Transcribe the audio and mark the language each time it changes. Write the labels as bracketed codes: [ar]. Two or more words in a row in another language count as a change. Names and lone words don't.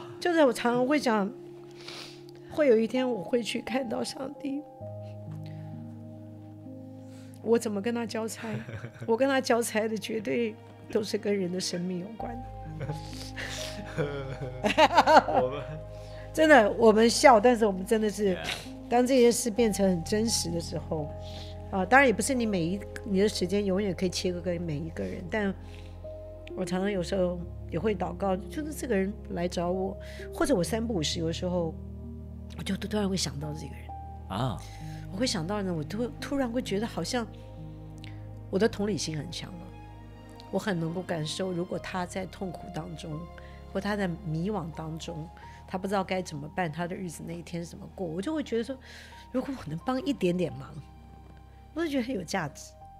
[zh] 就是我常常會講，會有一天我會去看到上帝，我怎麼跟他交差？我跟他交差的絕對都是跟人的生命有關。真的，我們笑，但是我們真的是，當這件事變成很真實的時候，當然也不是你你的時間永遠可以切割給每一個人，但我常常有時候也會禱告，就是這個人來找我，或者我三不五時，有的時候我就突然會想到這個人啊，我會想到呢，我突然會覺得好像我的同理心很強了，我很能夠感受，如果他在痛苦當中，或他在迷惘當中，他不知道該怎麼辦，他的日子那一天是怎麼過，我就會覺得說，如果我能幫一點點忙，我就覺得很有價值。